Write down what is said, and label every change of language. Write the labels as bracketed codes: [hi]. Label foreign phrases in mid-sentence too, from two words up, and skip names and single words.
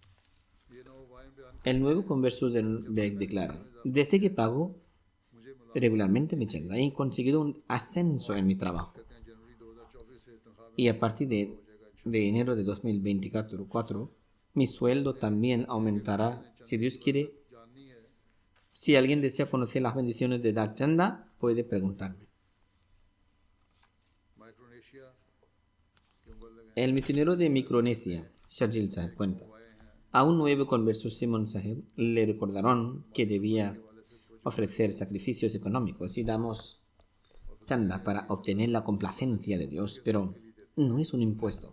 [es] El nuevo converso del Beg declara, desde que pago regularmente mi chanda, he conseguido un ascenso en mi trabajo. Y a partir de de enero de 2024, mi sueldo también aumentará. Si Dios quiere, si alguien desea conocer las bendiciones de Dar Chanda, puede preguntarme. [ur] مائیکرونیشیا کے اوپر لگے [es] El misionero de Micronesia, Sharjil Sahib, cuenta. A un nuevo converso, Simon Sahib, le recordaron que debía ofrecer sacrificios económicos y damos chanda para obtener la complacencia de Dios, pero no es un impuesto.